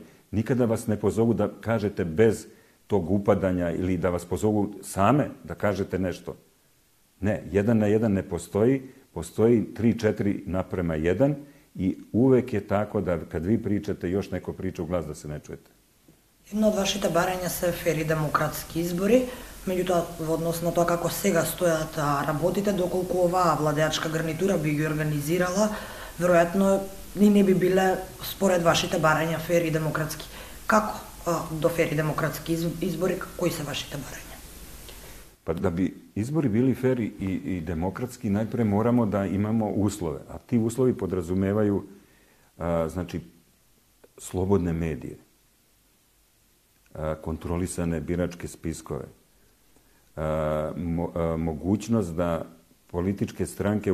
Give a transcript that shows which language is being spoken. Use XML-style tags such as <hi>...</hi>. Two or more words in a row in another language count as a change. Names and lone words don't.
<sr>Nikada vas ne pozovu da kažete bez tog upadanja ili da vas pozovu same da kažete nešto. Ne, 1:1 ne postoji, postoji 3:4:1 i uvek je tako da kad vi pričate, još neko priča u glas da se ne čujete.</sr> <mk>Едно од вашите барања се фери демократски избори, меѓутоа во однос на тоа како сега стојат работите, доколку оваа владеачка гарнитура би ги организирала, веројатно ни не би биле според вашите барања фери демократски. Како до фери демократски избори, кои се вашите барања?</mk> <sr>Pa da bi izbori bili fer i demokratski, najpre moramo da imamo uslove. A ti uslovi podrazumevaju znači, slobodne medije, kontrolisane biračke spiskove, mogućnost da političke stranke</sr>